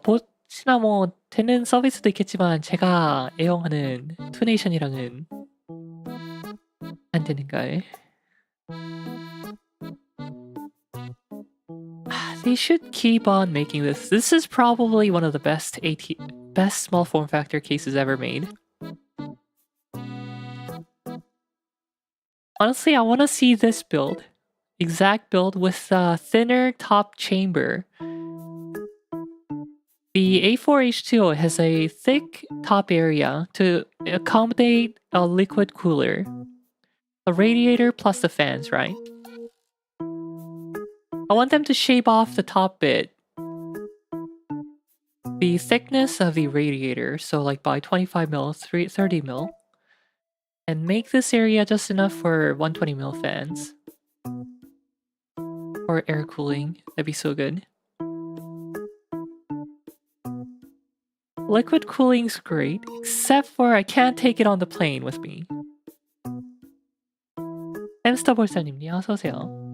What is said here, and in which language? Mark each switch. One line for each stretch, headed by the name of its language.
Korean: 보시나 뭐 되는 서비스도 있겠지만 제가 애용하는 투네이션이랑은 안 되는걸.
English: They should keep on making this. This is probably one of the best small form factor cases ever made. Honestly, I want to see this build. Exact build with a thinner top chamber. The A4H2O has a thick top area to accommodate a liquid cooler. A radiator plus the fans, right? I want them to shave off the top bit. The thickness of the radiator, so like by 25 mil, 30 mil. And make this area just enough for 120 mil fans. Or air cooling, that'd be so good. Liquid cooling's great, except for I can't take it on the plane with me.
Korean: 햄스터 볼사님님 어서오세요.